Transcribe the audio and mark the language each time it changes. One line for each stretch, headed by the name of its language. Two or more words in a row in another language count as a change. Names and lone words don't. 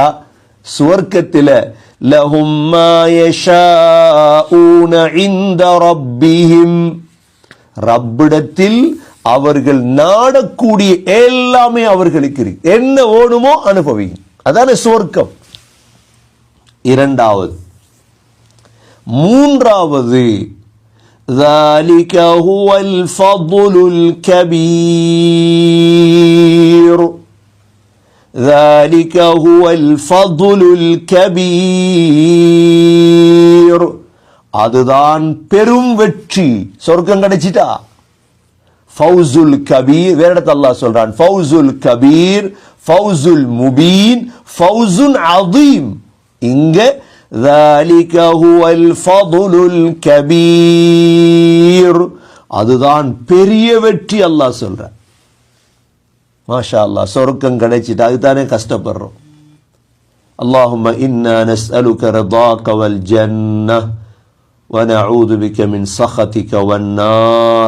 Tamil: சுவர்க்கத்தில்
Arabic: لهم ما يشاءون عند ربهم,
Tamil: ரப்பிடத்தில் அவர்கள் நாடக்கூடிய எல்லாமே அவர்களுக்கு இருக்கு. என்ன வேணுமோ அனுபவிங்க, அதான சுவர்க்கம். இரண்டாவது. மூன்றாவது,
Arabic: ذلك هو الفضل الكبير، ذلك هو الفضل الكبير,
Tamil: அதுதான் பெரும் வெற்றி. சொர்க்கம் கிடைச்சிட்டா
Arabic: الفوز الكبير,
Tamil: வேற இடத்துல அல்லாஹ் சொல்றான்
Arabic: الفوز الكبير، الفوز المبين، فوز عظيم. இங்க ذَلِكَ هُوَ الْفَضْلُ الْكَبِيرُ,
Tamil: அதுதான் பெரிய வெற்றி அல்லாஹ் சொல்றான்.
Arabic: ما شاء الله,
Tamil: சொர்க்கம் கிடைச்சிட்டு அதுதானே கஷ்டப்படுறோம்.
Arabic: اللهم إنا نسألك رضاك والجنة ونعوذ بك من سخطك والنار.